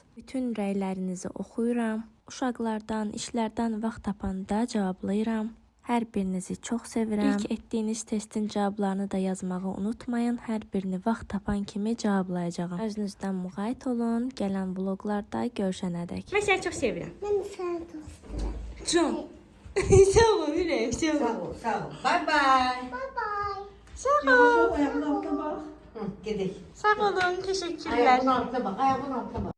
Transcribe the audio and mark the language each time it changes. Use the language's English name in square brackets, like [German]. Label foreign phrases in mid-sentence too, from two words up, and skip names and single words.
[Azerbaijani] Bütün rəylərinizi oxuyuram. Uşaqlardan, işlərdən vaxt tapanda cavablayıram. Hər birinizi çox sevirəm. İlk etdiyiniz testin cavablarını da yazmağı unutmayın. Hər birini vaxt tapan kimi cavablayacağam. Özünüzdən müğayət olun. Gələn vloqlarda görüşənədək. Mən səni çox sevirəm. [Turkish] Ben de seni çok seviyorum. [Azerbaijani] Can. Sağ ol Ürək, sağ ol. Sağ ol, sağ ol. [English] Bye bye. Bye bye. [Azerbaijani] Sağ ol. [Turkish] Ayağımın altına bak. Hı, gidelim. [Azerbaijani] Sağ olun, teşekkürlər. [Turkish] Ayağımın altına bak, ayağımın altına bak.